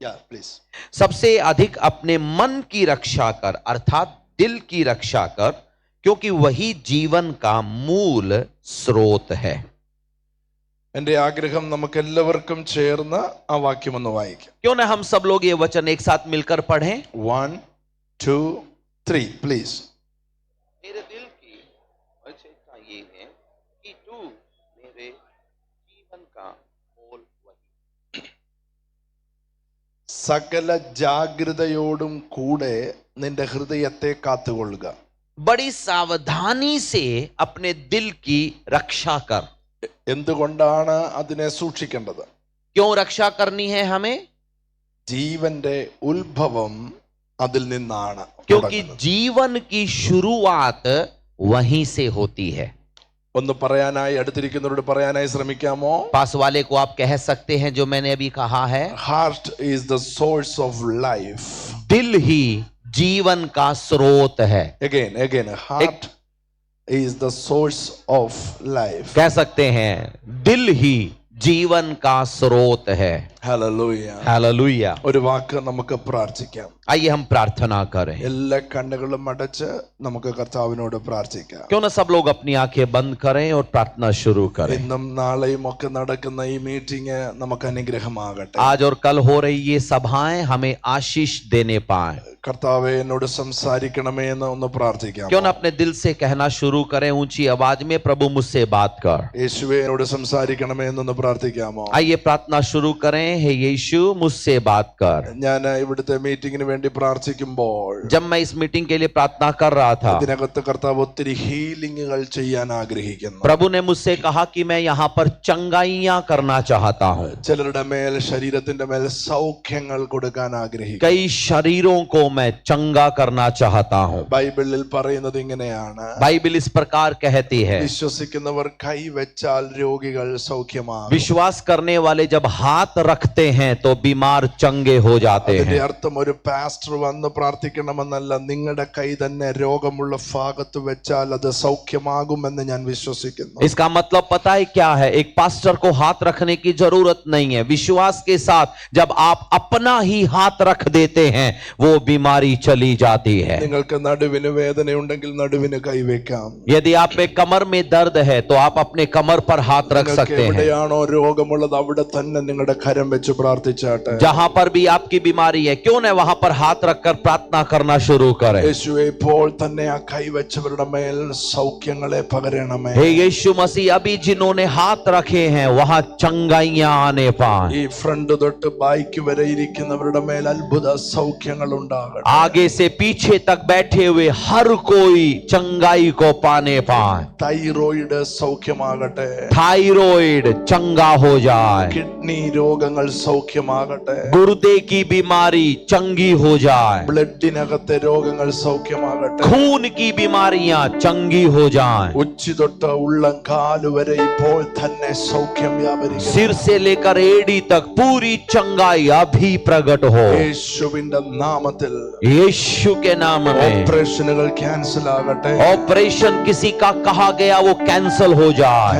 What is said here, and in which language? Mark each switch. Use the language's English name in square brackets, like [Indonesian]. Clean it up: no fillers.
[English] Please. [Hindi] सबसे अधिक अपने मन की रक्षा कर, अर्थात दिल की रक्षा कर, क्योंकि वही जीवन का मूल स्रोत है. [Malayalam] എന്റെ ആഗ്രഹം നമുക്ക് എല്ലാവർക്കും ചേർന്ന് ആ വാക്യം ഒന്ന് വായിക്കാം. [Hindi] क्यों ना हम सब लोग ये वचन एक साथ मिलकर पढ़ें. [English] 1 2 3 please. [Hindi] मेरे दिल की आवश्यकता ये है कि तू मेरे जीवन का मूल वही. [Malayalam] സകല ജാഗ്രതയോടും കൂടെ നിന്റെ ഹൃദയത്തെ കാത്തുകൊള്ളുക. [Hindi] बड़ी सावधानी से अपने दिल की रक्षा कर. [Malayalam] എന്തുകൊണ്ടാണ് അതിനെ സൂക്ഷിക്കേണ്ടത്? [Hindi] क्यों रक्षा करनी है हमें? [Malayalam] ജീവന്റെ ഉത്ഭവം അതിൽ നിന്നാണ്. [Hindi] क्योंकि जीवन की शुरुआत वहीं से होती है. [Malayalam] ഒന്ന് പറയാനായി അടുത്തിരിക്കുന്നവരോട് പറയാനായി ശ്രമിക്കാമോ? [Hindi] पास वाले को आप कह सकते हैं जो मैंने अभी कहा है. [English] Heart is the source of life. [Hindi] दिल ही जीवन का स्रोत है. [English] Again heart is the source of life. [Hindi] कह सकते हैं दिल ही जीवन का स्रोत है. हालेलुया. हालेलुया. [Malayalam] ഒരു വാക്ക് നമുക്ക് പ്രാർത്ഥിക്കാം. [Hindi] आइए हम प्रार्थना करें। [Malayalam] എല്ലാ കണ്ണുകളും അടച്ച് നമുക്ക് കർത്താവിനോട് പ്രാർത്ഥിക്കാം. [Hindi] क्यों ना सब लोग अपनी आंखें बंद करें और प्रार्थना शुरू करें। [Malayalam] ഇന്നും നാളെയും ഒക്കെ നടക്കുന്ന ഈ മീറ്റിംഗ് നമുക്ക് അനുഗ്രഹമാകട്ടെ. [Hindi] आज और कल हो रही ये सभाएं हमें आशीष देने पाए। [Malayalam] കർത്താവേ എന്നോട് സംസാരിക്കണമേ എന്ന് ഒന്ന് പ്രാർത്ഥിക്കാം. [Hindi] क्यों ना अपने दिल से कहना शुरू करें ऊंची आवाज में, प्रभु मुझसे बात कर। [Malayalam] യേശുവേ എന്നോട് സംസാരിക്കണമേ എന്നൊന്ന് പ്രാർത്ഥിക്കാമോ? [Hindi] आइए प्रार्थना शुरू करें। हे यीशु मुझसे बात कर। [Malayalam] ഞാൻ ഇവിടുത്തെ മീറ്റിംഗിന് വേണ്ടി പ്രാർത്ഥിക്കുമ്പോൾ [Hindi] जब मैं इस मीटिंग के लिए प्रार्थना कर रहा था, [Malayalam] ഇതിനകത്ത് കർത്താവ് ഒത്തിരി ഹീലിംഗുകൾ ചെയ്യാൻ ആഗ്രഹിക്കുന്നു. [Hindi] प्रभु ने मुझसे कहा कि मैं यहाँ पर चंगाइयां करना चाहता हूँ। [Malayalam] ചിലരുടെ മേൽ ശരീരത്തിന്റെ മേൽ സൗഖ്യങ്ങൾ കൊടുക്കാൻ ആഗ്രഹിക്കുന്നു. [Hindi] कई शरीरों को मैं चंगा करना चाहता हूँ। [Malayalam] ബൈബിളിൽ പറയുന്നത് ഇങ്ങനെയാണ്, [Hindi] बाइबल इस प्रकार कहती है, [Malayalam] വിശ്വസിക്കുന്നവർ കൈവച്ചാൽ രോഗികൾ സൗഖ്യമാകും. [Hindi] विश्वास करने वाले जब हाथ रखते हैं तो बीमार चंगे हो जाते [Malayalam] അതിന്റെ [Hindi] हैं। [Malayalam] അർത്ഥം ഒരു പാസ്റ്റർ വന്ന് പ്രാർത്ഥിക്കണമെന്നല്ല, നിങ്ങളുടെ കൈ തന്നെ രോഗമുള്ള ഭാഗത്ത് വെച്ചാൽ അത് സൗഖ്യമാകുമെന്ന് ഞാൻ വിശ്വസിക്കുന്നു. [Hindi] इसका मतलब पता है क्या है? एक पास्टर को हाथ रखने की जरूरत नहीं है। विश्वास के साथ जब आप अपना ही हाथ रख देते हैं वो बीमारी चली जाती है। [Malayalam] നിങ്ങൾക്ക് നടുവിന് വേദനയുണ്ടെങ്കിൽ നടുവിന് കൈവെക്കാം. [Hindi] यदि आप में कमर में दर्द है तो आप अपने कमर पर हाथ रख [Malayalam] നിങ്ങൾക്ക് [Hindi] सकते हैं। [Malayalam] എവിടെയാണോ രോഗമുള്ളത് അവിടെ തന്നെ നിങ്ങളുടെ കരം വെച്ച് പ്രാർത്ഥിച്ചാട്ടെ. [Hindi] जहां पर भी आपकी बीमारी है, क्यों न वहां पर हाथ रखकर प्रार्थना करना शुरू करें। [Malayalam] യേശുവേ ഇപ്പോൾ തന്നെ ആ കൈവച്ചവരുടെ മേൽ സൗഖ്യങ്ങളെ പകരണമേ. [Hindi] हे यीशु मसीह, अभी जिन्होंने हाथ रखे हैं वहां चंगाइयां आने पाए। [Malayalam] ഈ ഫ്രണ്ട് തൊട്ട് ബാക്ക് വരെ ഇരിക്കുന്നവരുടെ മേൽ അത്ഭുത സൗഖ്യങ്ങൾ ഉണ്ടാകട്ടെ. [Hindi] आगे से पीछे तक बैठे हुए हर कोई चंगाई को पाने पाए। [Malayalam] തൈറോയിഡ് സൗഖ്യമാകട്ടെ. [Hindi] थायराइड चंगा हो जाए। [Malayalam] കിഡ്നി രോഗങ്ങൾ സൗഖ്യമാകട്ടെ. [Hindi] गुर्दे की बीमारी चंगी हो जाए। [Malayalam] ബ്ലഡിനകത്തെ രോഗങ്ങൾ സൗഖ്യമാകട്ടെ. [Hindi] खून की बीमारियां चंगी हो जाएं। [Malayalam] ഉച്ചി തൊട്ട് ഉള്ളം കാല് വരെ ഇപ്പോൾ തന്നെ സൗഖ്യം വ്യാപരിക്കും. [Hindi] सिर से लेकर एड़ी तक पूरी चंगाई अभी प्रकट हो। [Malayalam] യേശുവിന്റെ നാമത്തിൽ [Hindi] यीशु के नाम में [Malayalam] ഓപ്പറേഷനുകൾ ക്യാൻസൽ ആകട്ടെ. [Hindi] ऑपरेशन किसी का कहा गया वो कैंसल हो जाए।